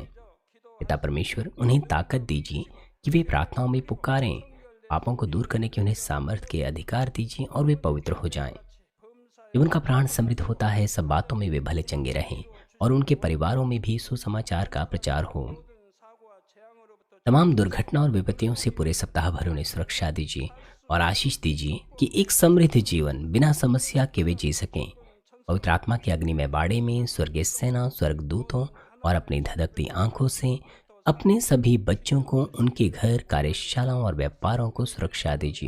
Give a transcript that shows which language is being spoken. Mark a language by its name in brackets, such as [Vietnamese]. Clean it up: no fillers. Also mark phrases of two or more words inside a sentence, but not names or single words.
[Hindi] पिता परमेश्वर, उन्हें ताकत दीजिए कि वे प्रार्थनाओं में पुकारें। पापों को दूर करने की उन्हें सामर्थ के अधिकार दीजिए और वे पवित्र हो जाएं। जब उनका प्राण समृद्ध होता है, सब बातों में वे भले चंगे रहें और उनके परिवारों में भी सुसमाचार का प्रचार हो। [Korean] 모든 사고와 재앙으로부터 [Hindi] तमाम दुर्घटना और विपत्तियों से पूरे सप्ताह भर उन्हें सुरक्षा दीजिए और आशीष दीजिए कि एक समृद्ध जीवन बिना समस्या के वे जी सकें। पवित्र आत्मा की अग्नि में बाड़े में स्वर्गीय सेना, स्वर्गदूतों और अपनी धधकती आंखों से अपने सभी बच्चों को, उनके घर, कार्यशालाओं और व्यापारों को सुरक्षा दीजिए।